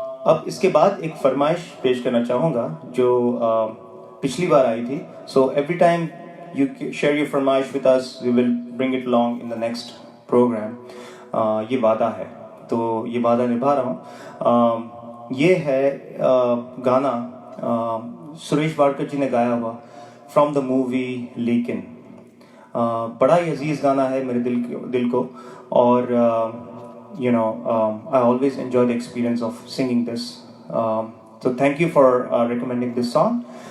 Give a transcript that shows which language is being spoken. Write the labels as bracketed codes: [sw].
[hi] अब इसके बाद एक फरमाइश पेश करना चाहूँगा जो पिछली बार आई थी. [en] So every time you share your फरमाइश with us, we will bring it along in the next program. [hi] ये वादा है, तो ये वादा निभा रहा हूँ. ये है गाना सुरेश वाडकर जी ने गाया हुआ [en] from the movie [hi] लेकिन. बड़ा ही अजीज गाना है मेरे दिल को और [en] you know I always enjoy the experience of singing this. So thank you for recommending this song.